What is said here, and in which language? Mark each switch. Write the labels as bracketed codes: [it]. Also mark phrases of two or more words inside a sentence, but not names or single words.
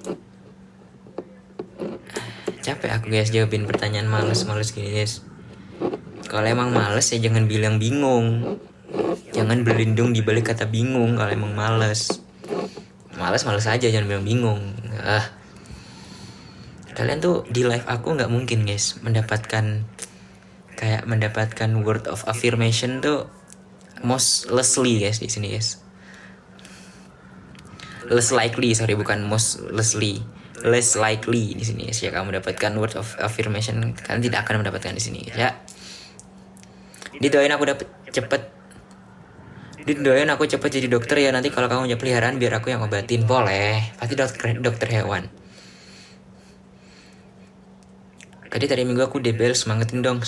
[id] Capek aku guys jawabin pertanyaan males gini guys. Kalau emang males ya jangan bilang bingung, jangan berlindung di balik kata bingung. Kalau emang males aja, jangan bilang bingung. Kalian tuh di live aku nggak mungkin guys mendapatkan [en] word of affirmation [id] tuh mostly guys di sini guys. [en] Less likely [id] di sini guys ya kamu dapatkan [en] word of affirmation. [id] Kalian tidak akan mendapatkan di sini guys ya. Didoain aku cepet jadi dokter ya. Nanti kalau kamu punya peliharaan biar aku yang obatin. Boleh, pasti dokter hewan. Tadi minggu aku debel, semangatin dong.